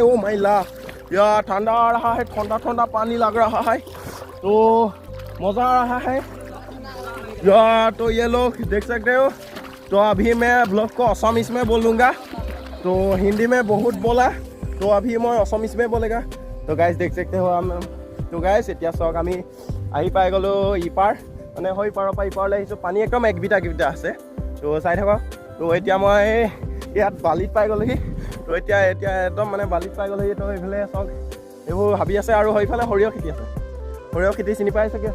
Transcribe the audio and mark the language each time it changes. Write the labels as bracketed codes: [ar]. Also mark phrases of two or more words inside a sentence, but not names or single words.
[hi] ओ महिला या ठंडा आ रहा है, ठंडा पानी लग रहा है, तो मज़ा आ रहा है या। तो ये लोग देख सकते हो। तो अभी मैं ब्लॉग को असमिस में बोलूँगा, तो हिंदी में बहुत बोला, तो अभी मैं असमिस में बोलेगा। तो गाइस देख सकते हो हम। तो गाइस [as] এতিয়া চাওক আমি আহি পাই গ'লোঁ ইপাৰ, মানে হৈ পাৰৰ পৰা ইপাৰলৈ আহিছোঁ। পানী একদম এক বিটা আছে। তো চাই থাকক। তো এতিয়া মই ইয়াত বালিত পাই গ'লোহি। তো এতিয়া একদম মানে বালিত পাই গ'লোহি। তো এইফালে চাওক এইবোৰ হাবি আছে আৰু সেইফালে সৰিয়হ খেতি আছে। সৰিয়হ খেতি চিনি পাই চাগে।